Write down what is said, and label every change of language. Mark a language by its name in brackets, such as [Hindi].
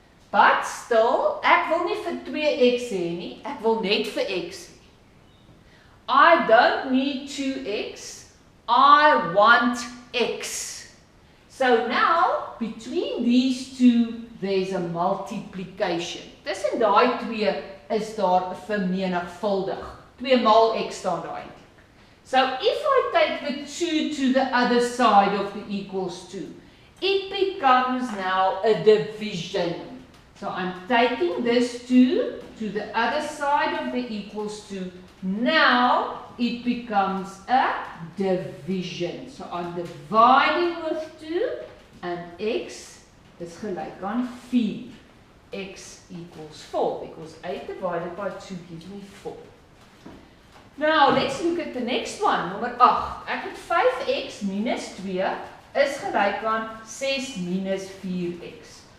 [English] But still, [Afrikaans] ek wil nie vir 2x hê nie, ek wil net vir x hê. [English] I don't need 2x, I want x. So now, between these two, there's a multiplication. [Afrikaans] Tussen daai twee is daar 'n vermenigvuldig. 2 maal x staan daar eintlik. [English] So if I take the 2 to the other side of the equals to, it becomes now a division. So I'm taking this 2 to the other side of the equals to. Now it becomes a division. So I'm dividing with 2 and x [Afrikaans] is gelyk aan [English] 4. X equals 4 because 8 divided by 2 gives me 4. Now let's look at the next one, nommer 8. [Afrikaans] Ek het 5x minus 2 is gelyk aan 6 minus 4x.